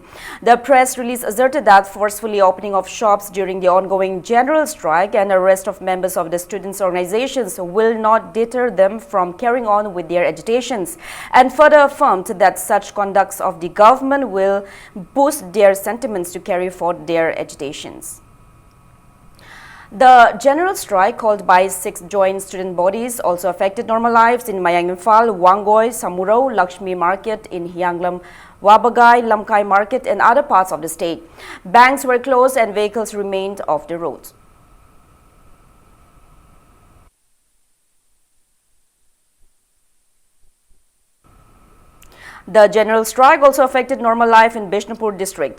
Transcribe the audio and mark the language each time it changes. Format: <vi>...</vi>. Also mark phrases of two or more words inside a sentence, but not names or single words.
<en>The press release asserted that forcefully opening of shops during the ongoing general strike and arrest of members of the students' organizations will not deter them from carrying on with their agitations, and further affirmed that such conducts of the government will boost their sentiments to carry forth their agitations. The general strike called by 6 joint student bodies also affected normal lives in Mayang Imphal, Wangoi, Samurao, Lakshmi Market in Hianglam, Wabagai, Lamkai Market and other parts of the state. Banks were closed and vehicles remained off the roads. The general strike also affected normal life in Bishnupur district.</en>